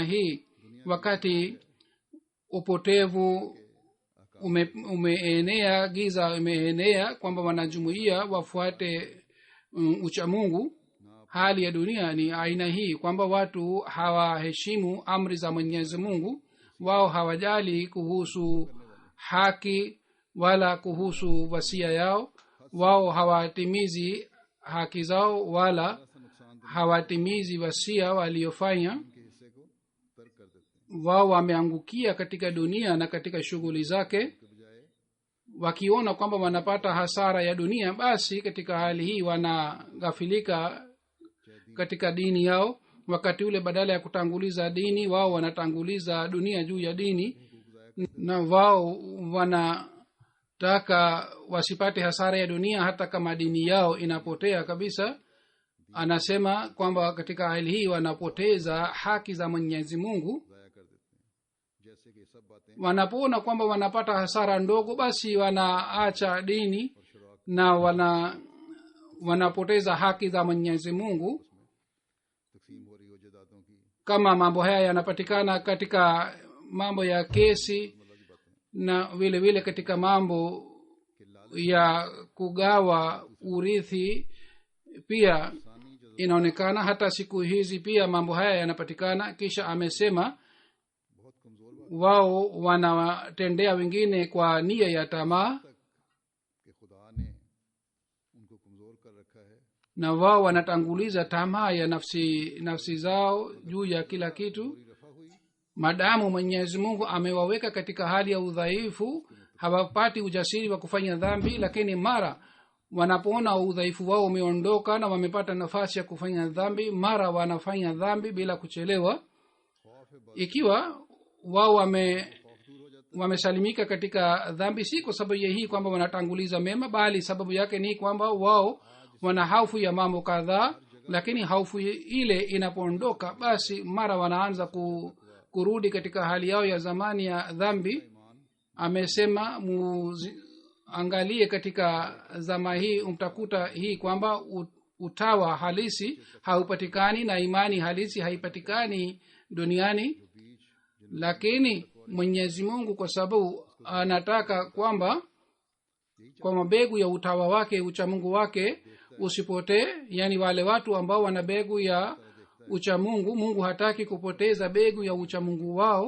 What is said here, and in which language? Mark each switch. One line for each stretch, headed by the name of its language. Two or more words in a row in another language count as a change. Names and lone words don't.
Swahili: hii wakati upotevu umeenea giza imeenea kwamba wanajumuiya wafuate uchamungu hali ya dunia ni aina hii kwamba watu hawaheshimu amri za mwenyezi mungu wao hawajali kuhusu haki wala kuhusu wasia yao wao hawatimizi haki zao wala hawatimizi wasia waliofanya
Urdu: کے حصے کو ترک کر دیتے ہیں
Swahili: wao wameangukia katika dunia na katika shughuli zake
Urdu: کے بجائے
Swahili: wakiona kwamba wanapata hasara ya dunia basi katika hali hii wanaghafilika katika dini yao wakati ule badala ya kutanguliza dini wao wanatanguliza dunia juu ya dini na wao wanataka wasipate hasara ya dunia hata kama dini yao inapotea kabisa anasema kwamba katika hali hii wanapoteza haki za mwenyezi mungu
Urdu: ضائع کر دیتے ہیں جیسے کہ سب باتیں
Swahili: wanapoona kwamba wanapata hasara ndogo basi wanaacha dini na wanapoteza haki za Mwenyezi Mungu.
Urdu: تقسیم ہو رہی ہو جائیدادوں کی
Swahili: Kama mambo haya yanapatikana katika mambo ya kesi na vile vile katika mambo ya kugawa urithi pia inaonekana. Hata siku hizi pia mambo haya yanapatikana. Kisha amesema
Urdu: بہت کمزور بات
Swahili: wao wanawatendea wengine kwa nia ya tamaa
Urdu: کہ خدا نے ان کو کمزور کر رکھا ہے
Swahili: na wao wanatanguliza tamaa ya nafsi zao juu ya kila kitu.
Urdu: پوری رفع ہوئی
Swahili: Madamu Mwenyezi Mungu amewaweka katika hali ya udhaifu, hawapati ujasiri wa kufanya dhambi, lakini mara wanapoona udhaifu wao umeondoka na wamepata nafasi ya kufanya dhambi, mara wanafanya dhambi bila kuchelewa.
Urdu: خوف ہے
Swahili: Ikiwa wao
Urdu: دور ہو جاتا
Swahili: wamesalimika katika dhambi, si kwa sababu ya hii kwamba wanatanguliza mema, bali sababu yake ni kwamba wao wana hofu ya mambo kadhaa, lakini hofu ile inapoondoka basi mara wanaanza kurudi katika hali yao ya zamani ya dhambi. Amesema angalie katika zama hii mtakuta hii kwamba utawa halisi haupatikani na imani halisi haipatikani duniani, lakini Mwenyezi Mungu kwa sababu anataka kwamba kwa mabegu ya utawa wake uchamungu wake usipotee, yani wale watu ambao wana begu ya uchamungu, Mungu hataki kupoteza begu ya uchamungu wao.